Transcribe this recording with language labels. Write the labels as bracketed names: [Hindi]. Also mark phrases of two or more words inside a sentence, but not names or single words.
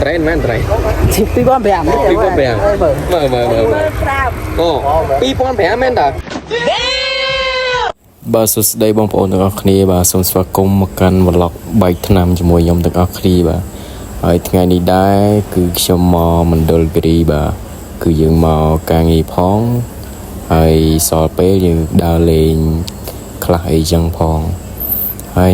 [Khmer] Train man train. Pi con bèm Pi con bèm. Mờ. Ồ, pi con bèm man ta. បាទសួស្តីបងប្អូនទាំងអស់គ្នាបាទសូមស្វាគមន៍មកកាន់ vlog បែកថ្នាំជាមួយខ្ញុំទាំងអស់គ្នាបាទហើយថ្ងៃនេះដែរគឺខ្ញុំមកមណ្ឌលគិរីបាទគឺយើងមកការងារផងហើយសល់ពេលយើងដើរលេងខ្លះអីចឹងផងហើយ